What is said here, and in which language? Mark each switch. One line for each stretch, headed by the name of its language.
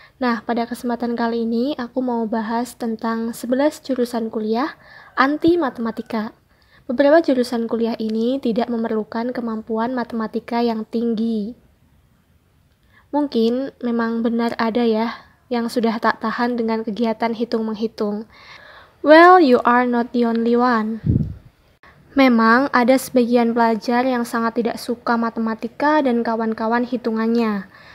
Indonesian: Nah, pada kesempatan kali ini aku mau bahas tentang 11 jurusan kuliah anti matematika. Beberapa jurusan kuliah ini tidak memerlukan kemampuan matematika yang tinggi. Mungkin memang benar ada ya yang sudah tak tahan dengan kegiatan hitung-menghitung.
English: Well, you are not the only one.
Indonesian: Memang ada sebagian pelajar yang sangat tidak suka matematika dan kawan-kawan hitungannya.